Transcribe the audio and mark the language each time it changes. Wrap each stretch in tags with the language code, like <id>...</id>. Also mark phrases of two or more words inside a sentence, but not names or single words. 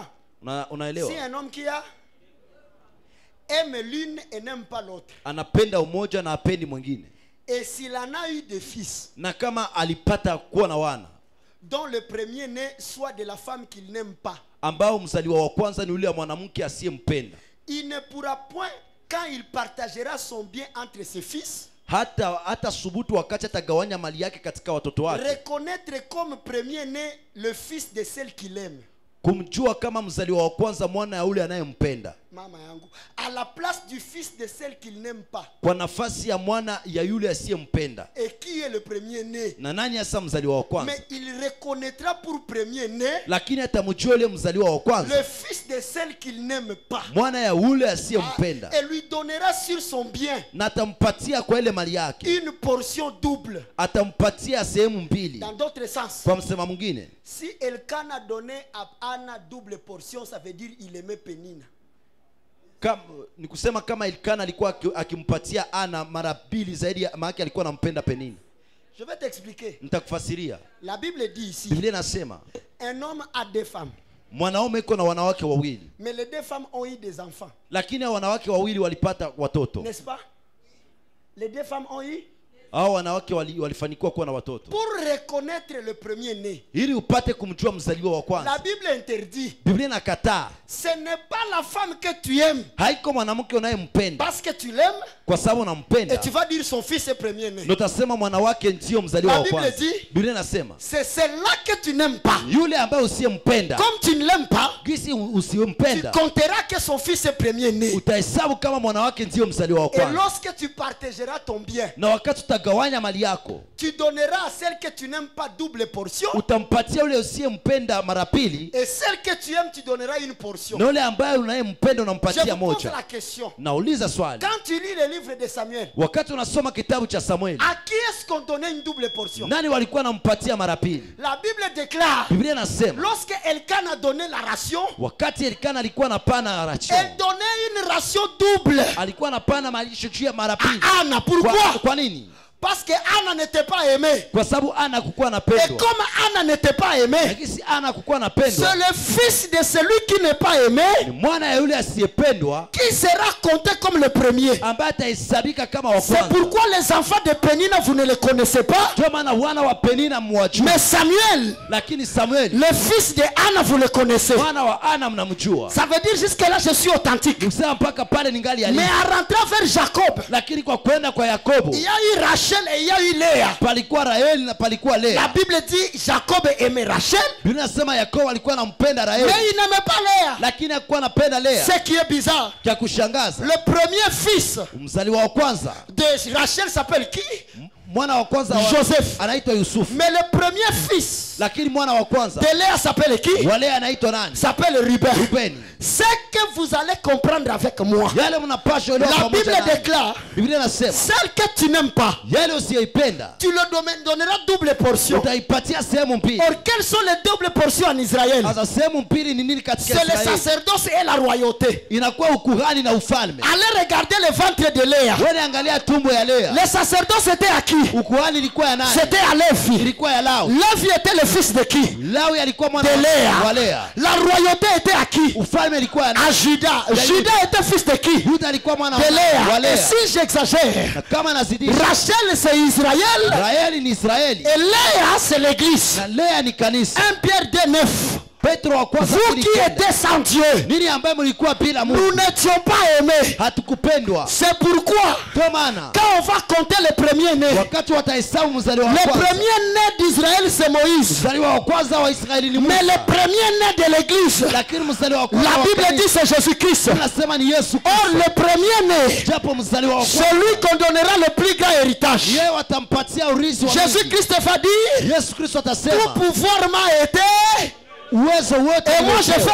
<fr>Si un homme qui a aime l'une et n'aime pas l'autre, et s'il en a eu des fils, dont le premier-né soit de la femme qu'il n'aime pas, il ne pourra point, quand il partagera son bien entre ses fils, reconnaître comme premier-né le fils de celle qu'il aime.</fr> <sw>Mama yangu,</sw> <fr>à la place du fils de celle qu'il n'aime pas. Et qui est le premier né? Mais il reconnaîtra pour premier né le fils de celle qu'il n'aime pas. Et lui donnera sur son bien une portion double. Dans d'autres sens, si Elkanah a donné à Anna double portion, ça veut dire il aimait Pénina.</fr> <sw>Nikusema kama Elkana alikuwa akimpatia Ana mara pili zaidi maana alikuwa anampenda Penina.</sw> <fr>Je vais t'expliquer.</fr> <sw>Nitakufasiria.</sw> <fr>La Bible dit ici.</fr> <sw>Biblia inasema</sw> <fr>un homme a deux femmes.</fr> <sw>Mwanaume yuko na wanawake wawili.</sw> <fr>Mais les deux femmes ont eu des enfants.</fr> <sw>Lakini wanawake wawili walipata watoto.</sw> <fr>N'est-ce pas? Les deux femmes ont eu.</fr> <sw>Hao wanawake walifanikiwa kuwa na watoto.</sw> <fr>Pour reconnaître le premier né.</fr> <sw>Ili upate kumjua mzaliwa wa kwanza.</sw> <fr>La Bible interdit.</fr> <sw>Biblia inakataa.</sw> <fr>Ce n'est pas la femme que tu aimes.</fr> <sw>Haiko mwanamke unayempenda.</sw> <fr>Parce que tu l'aimes.</fr> <sw>Kwa sababu unampenda.</sw> <fr>Et tu vas dire son fils est premier né.</fr> <sw>Utasema mwanawake ndio mzaliwa wa kwanza.</sw> <fr>La Bible dit.</fr> <sw>Biblia inasema.</sw> <fr>C'est celle-là que tu n'aimes pas.</fr> <sw>Yule ambaye usiyempenda.</sw> <fr>Comme tu ne l'aimes pas.</fr> <sw>Gisi usiyempenda.</sw> <fr>Tu compteras que son fils est premier né.</fr> <sw>Utahesabu kama mwanawake ndio mzaliwa wa kwanza.</sw> <fr>Et lorsque tu partageras ton bien.</fr> <sw>Na wakati utagawanya mali yako,</sw> <fr>tu donneras à celle que tu n'aimes pas double portion.</fr> <sw>Utampatia yule usiyempenda mara pili.</sw> <fr>Et celle que tu aimes tu donneras une portion.</fr> <sw>Na yule ambaye unayempenda unampatia moja.</sw> <fr>Je pose la question.</fr> <sw>Nauliza swali.</sw> <fr>Quand tu lis le livre de Samuel,</fr> <sw>wakati unasoma kitabu cha Samuel,</sw> <fr>à qui est-ce qu'on donnait une double portion?</fr> <sw>Nani walikuwa wanampatia mara pili?</sw> <fr>La Bible déclare.</fr> <sw>Biblia inasema,</sw> <fr>lorsque Elkanah a donné la ration,</fr> <sw>wakati Elkanah alikuwa anapana ration,</sw> <fr>elle donnait une ration double.</fr> <sw>Alikuwa anapana malisho juu ya mara pili.</sw> <fr>Anna, pourquoi?</fr> <sw>Kwa nini?</sw> <fr>Parce que Anna n'était pas aimée.</fr> <sw>Kwa sababu Anna hakukuwa anapendwa.</sw> <fr>Et comme Anna n'était pas aimée,</fr> <sw>lakini Anna hakukuwa anapendwa,</sw> <fr>c'est le fils de celui qui n'est pas aimé,</fr> <sw>ni mwana ya yule asiyependwa,</sw> <fr>qui sera compté comme le premier.</fr> <sw>ambaye atahesabika kama wa kwanza.</sw> <fr>C'est pourquoi les enfants de Pénina vous ne les connaissez pas.</fr> <sw>Ndio maana wana wa Penina mwajua.</sw> <fr>Mais Samuel,</fr> <sw>lakini Samuel,</sw> <fr>le fils de Anna vous le connaissez.</fr> <sw>Mwana wa Anna mnamjua.</sw> <fr>Ça veut dire jusque là je suis authentique.</fr> <sw>Msema mpaka pale ningali ali.</sw> <fr>Mais à rentrer vers Jacob,</fr> <sw>lakini kwa kwenda kwa Yakobo,</sw> <fr>il y a eu Rachel et il y a eu Léa.</fr> <sw>Palikuwa Raheli na palikuwa Lea.</sw> <fr>La Bible dit Jacob aimait Rachel.</fr> <sw>Biblia inasema Yakobo alikuwa anampenda Raheli.</sw> <fr>Mais il n'aimait pas Léa.</fr> <sw>Lakini hakuwa anapenda Lea.</sw> <fr>Ce qui est bizarre.</fr> <sw>Kia kushangaza.</sw> <fr>Le premier fils</fr> <sw>mzaliwa wa kwanza</sw> <fr>de Rachel s'appelle qui?</fr> <sw>mwana wa kwanza wa Joseph anaitwa Yusufu.</sw> <fr>Mais le premier fils</fr> <sw>Lakini mwana wa kwanza</sw> <fr>de Léa s'appelle qui?</fr> <sw>wa Lea anaitwa nani?</sw> <fr>S'appelle Ruben.</fr> <sw>Rubeni.</sw> <fr>Ce que vous allez comprendre avec moi,</fr> <sw>Yale mnapaswa elewa</sw> <fr>la</fr> <sw>pamoja</sw> <fr>Bible</fr> <sw>nami.</sw> <fr>déclare,</fr> <sw>Biblia inasema</sw> <fr>celle que tu n'aimes pas,</fr> <sw>yale usiyoipenda</sw> <fr>tu le donneras double portion.</fr> <sw>utaipatia sehemu mbili.</sw> <fr>Or, quelles sont les doubles portions en Israël?</fr> <sw>Sasa sehemu mbili ni nini katika</sw> <fr>C'est le</fr> <sw>Israeli?</sw> <fr>sacerdoce et la royauté.</fr> <sw>Inakuwa ukuhani na ufalme.</sw> <fr>Allez regarder le ventre de Léa.</fr> <sw>Wewe angalia tumbo ya Lea.</sw> <fr>Le sacerdoce était à qui?</fr> <sw>Ukuhani ilikuwa ya nani?</sw> <fr>C'était à Lévi.</fr> <sw>Ilikuwa ya Lawi.</sw> <fr>Lévi était le fils de qui?</fr> <sw>Lawi alikuwa mwana</sw> <fr>De</fr> <sw>wa</sw> <fr>Léa.</fr> <sw>Lea.</sw> <fr>La royauté était à qui?</fr> <sw>Ufalme ilikuwa ya</sw> <fr>À</fr> <sw>nani?</sw> <fr>Judas. Judas était fils de qui?</fr> <sw>Yuda alikuwa mwana</sw> <fr>De</fr> <sw>wa</sw> <fr>Léa.</fr> <sw>Lea.</sw> <fr>Et si j'exagère,</fr> <sw>Na kama nazidisha,</sw> <fr>Rachel c'est Israël</fr> <sw>Israeli ni Israeli</sw> <fr>et Léa c'est l'église.</fr> <sw>na Lea ni kanisa.</sw> <fr>1 Pierre 2:9.</fr> <sw>Petro wa kwanza</sw> <fr>Vous</fr> <sw>mbili</sw> <fr>qui</fr> <sw>kenda.</sw> <fr>étiez sans Dieu,</fr> <sw>Nini ambaye mlikuwa bila</sw> <fr>nous</fr> <sw>Mungu?</sw> <fr>n'étions pas aimés.</fr> <sw>Hatukupendwa.</sw> <fr>C'est pourquoi,</fr> <sw>Ndio maana</sw> <fr>quand on va compter le premier-né,</fr> <sw>wakati watahesabu mzaliwa wa</sw> <fr>le</fr> <sw>kwanza,</sw> <fr>premier-né d'Israël c'est Moïse.</fr> <sw>mzaliwa wa kwanza wa Israeli ni</sw> <fr>Mais</fr> <sw>Musa.</sw> <fr>le premier-né de l'église,</fr> <sw>Lakini mzaliwa wa kwanza</sw> <fr>la</fr> <sw>wa</sw> <fr>Bible</fr> <sw>kanisa,</sw> <fr>dit c'est Jésus-Christ.</fr> <sw>inasema ni Yesu</sw> <fr>Or,</fr> <sw>Kristo.</sw> <fr>le premier-né,</fr> <sw>Japo mzaliwa wa kwanza</sw> <fr>celui qu'on donnera le plus grand héritage.</fr> <sw>yeye watampatia urithi wa Mungu.</sw> <fr>Jésus-Christ va dire,</fr> <sw>Yesu Kristo</sw> <fr>tout</fr> <sw>atasema</sw> <fr>pouvoir m'a été,</fr> <sw>uwezo wote</sw> <fr>et moi je</fr> <sw>umepewa.</sw>